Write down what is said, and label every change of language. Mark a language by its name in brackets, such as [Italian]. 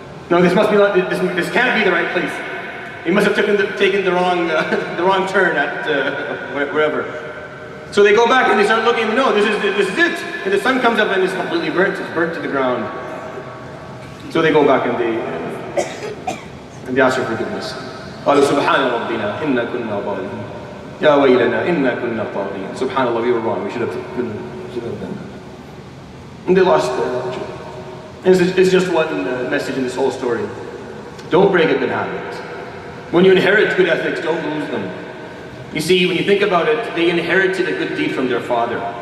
[English] No, this can't be the right place. We must have taken the wrong turn at wherever. So they go back and they start looking. No, this is it. And the sun comes up and it's completely burnt. It's burnt to the ground. So they go back and they ask for forgiveness. [Arabic] قالوا سبحان ربنا إنا كنا ظالمين يا ويلنا إنا كنا طاغين. [English] Subhanallah, we were wrong. We should have done that. And they lost their religion. And it's just one message in this whole story. Don't break a good habit. When you inherit good ethics, don't lose them. You see, when you think about it, they inherited a good deed from their father.